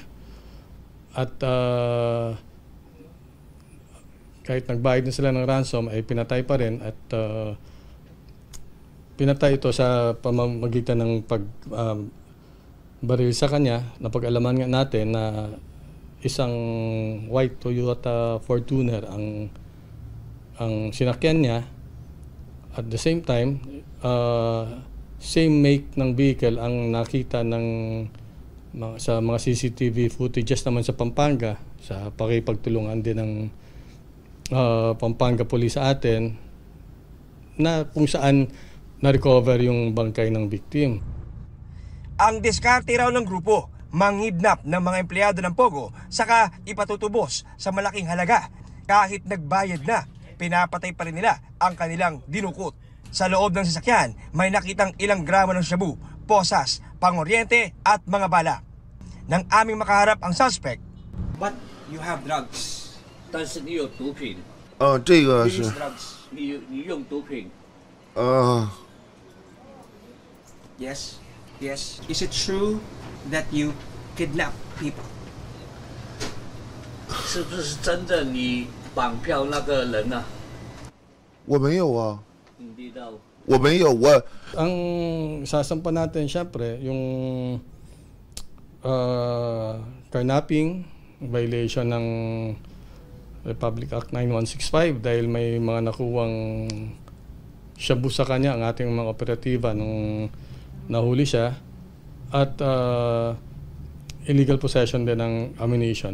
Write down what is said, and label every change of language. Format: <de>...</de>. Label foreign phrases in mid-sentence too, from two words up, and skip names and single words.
<tl>At kahit nagbayad na sila ng ransom ay pinatay pa rin at pinatay ito sa pamamagitan ng baril sa kanya. Napag-alaman nga natin na isang white Toyota Fortuner ang sinakyan niya.</tl> <en>At the same time,</en> <tl>same make ng vehicle ang nakita sa mga</tl> <en>CCTV footages</en> <tl>naman sa Pampanga, sa pakipagtulungan din ng Pampanga Police sa atin, na kung saan na-recover yung bangkay ng victim. Ang diskarte raw ng grupo, manghidnap ng mga empleyado ng Pogo, saka ipatutubos sa malaking halaga. Kahit nagbayad na, pinapatay pa rin nila ang kanilang dinukot. Sa loob ng sasakyan, may nakitang ilang gramo ng shabu, posas, pangoryente at mga bala. Nang aming makaharap ang suspect.</tl> <en>But you have drugs.</en> <zh>但是你有毒品。这个是。你用毒品。</zh> <en>Yes. Yes. Is it true that you kidnap people?</en> <zh>是不是真的你绑票那个人啊？我没有啊。</zh> <tl>hindi daw。</tl> <zh>我没有，我。</zh> <tl>Ang sasampa natin syempre yung carnapping, violation ng Republic Act 9165 dahil may mga nakuwang shabu sa kanya ang ating mga operatiba nung nahuli siya, at</tl> <en>illegal possession</en> <tl>din ng ammunition.</tl>